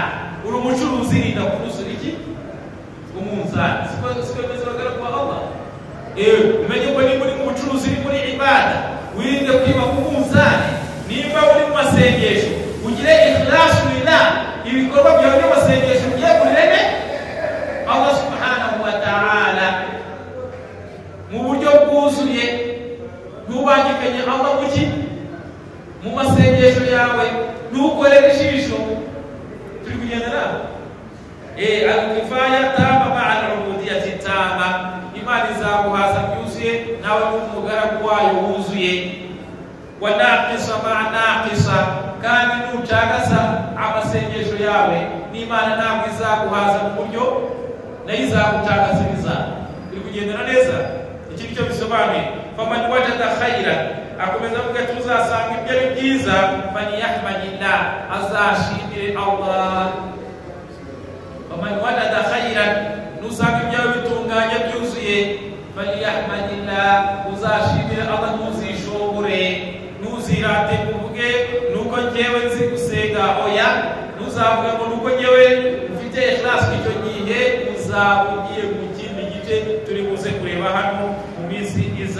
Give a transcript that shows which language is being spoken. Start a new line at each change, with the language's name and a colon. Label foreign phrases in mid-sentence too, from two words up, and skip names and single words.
Kinyarwanda: Uri umucuruzi rinda kurusura iki? Umunzani. Siko bimeze bagaragu ba Allah. Umenye ko niba uri mu bucuruzi, uri muri ibada, wirinde kwiba ku munzani. Niba uri mu masengesho, ugire
Arabic: إخلاص لله,
Kinyarwanda: ibikorwa byawe by'amasengesho ugiye kurene
Arabic: الله سبحانه وتعالى
Kinyarwanda: mu buryo bwuzuye, ntubangikanye Allah muki mu masengesho yawe, ntukorere ijisho. Turi kugendana
Arabic: الكفاية تامة مع العبودية تامة.
Kinyarwanda: Imana izaguhaza byuzuye, nawe n'umugaragu wayo wuzuye.
Arabic: وناقصة مع ناقصة,
Kinyarwanda: kandi nucagasa amasengesho yawe, n'Imana ntabwo izaguhaza mu buryo nayo izagucagasiza. Turi kugendana neza? Iki nicyo bisobanuye.
Arabic: فمن وجد خيرا,
Kinyarwanda: akomeza avuga ati uzasanga ibyo ari byiza, faliyahmadillah, azashimire Allah.
Arabic: فمن وجد خيرا,
Kinyarwanda: nusanga ibyawe bitunganye byuzuye, faliyahmadillah, uzashimire Allah, ntuzishobore, ntuzirate kuvuge nuko njyewe nzi gusenga. Oya, ntuzavuga ngo nuko njyewe ufite ikhlas. Icyo gihe uzaba ugiye mu kindi gice turi buze kureba hano mu minsi iza.